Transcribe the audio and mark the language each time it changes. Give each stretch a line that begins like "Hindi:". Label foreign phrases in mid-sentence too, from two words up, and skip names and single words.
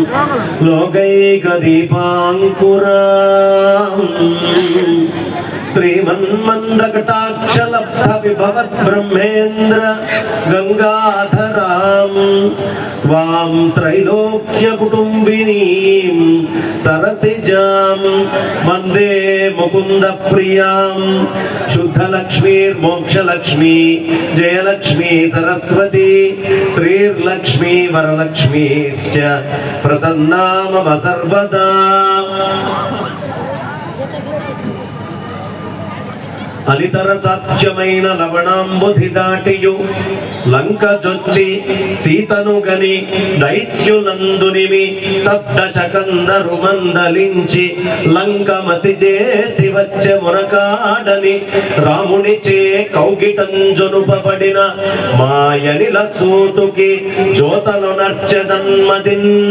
Sanskrit: लोकैकदीपाङ्कुराम् श्रीमन्मन्दकटाक्षलब्धविभवद्ब्रह्मेन्द्र गंगाधरां त्वां त्रैलोक्यकुटुम्बिनीं सरसिजां वन्दे मुकुन्दप्रियां. शुद्धलक्ष्मीर्मोक्षलक्ष्मी जयलक्ष्मी सरस्वती श्रीर्लक्ष्मी वरलक्ष्मीश्च प्रसन्ना मम सर्वदा.
Telugu: అనితర సాధ్యమైన లవణాంబుధి దాటియు లంక జొచ్చి సీతను గని దైత్యులందునిమి తద్దశకందరు మందలించి లంక మసిజేసి వచ్చె మురకాడని రామునిచే కౌగిటంజొనుపబడిన మాయనిల సూతుకి జ్యోతలు నర్చెదన్మదిన్.